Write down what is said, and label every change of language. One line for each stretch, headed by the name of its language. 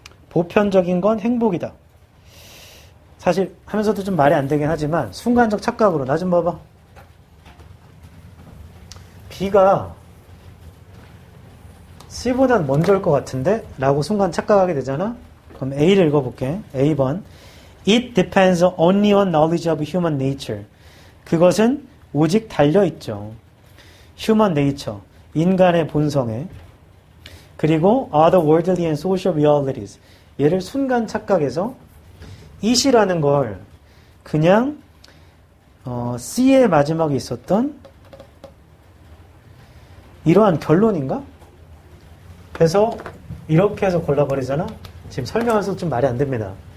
Korean: 보편적인 건 행복이다. 사실 하면서도 좀 말이 안 되긴 하지만 순간적 착각으로 나 좀 봐봐. B가 C보단 먼저일 것 같은데? 라고 순간 착각하게 되잖아? 그럼 A를 읽어볼게. A번.
English: It depends only on knowledge of human nature.
Korean: 그것은 오직 달려있죠. Human nature. 인간의 본성에.
English: 그리고 other worldly and social realities.
Korean: 얘를 순간 착각해서 it이라는 걸 그냥 C의 마지막에 있었던 이러한 결론인가? 그래서 이렇게 해서 골라버리잖아? 지금 설명해서 좀 말이 안 됩니다.